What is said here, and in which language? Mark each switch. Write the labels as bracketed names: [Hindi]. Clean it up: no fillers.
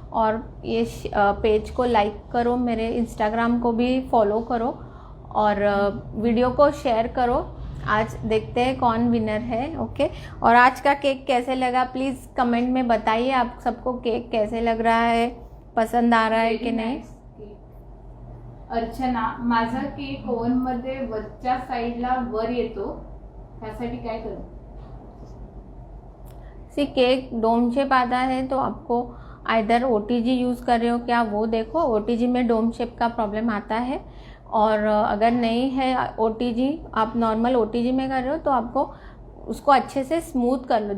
[Hindi] और ये पेज को लाइक करो, मेरे इंस्टाग्राम को भी फॉलो करो और वीडियो को शेयर करो। आज देखते हैं कौन विनर है। ओके, और आज का केक कैसे लगा प्लीज़ कमेंट में बताइए। आप सबको केक कैसे लग रहा है, पसंद आ रहा है की नाही? [Marathi] अर्चना, माझा केक ओव्हन मध्ये वरच्या साईडला वर येतो, त्यासाठी काय करू? [Hindi] सी केक डोम शेप आता है तो आपको आइदर OTG यूज़ कर रहे हो क्या वो देखो। OTG में डोम शेप का प्रॉब्लम आता है, और अगर नहीं है OTG, आप नॉर्मल OTG में कर रहे हो तो आपको उसको अच्छे से स्मूथ कर लो।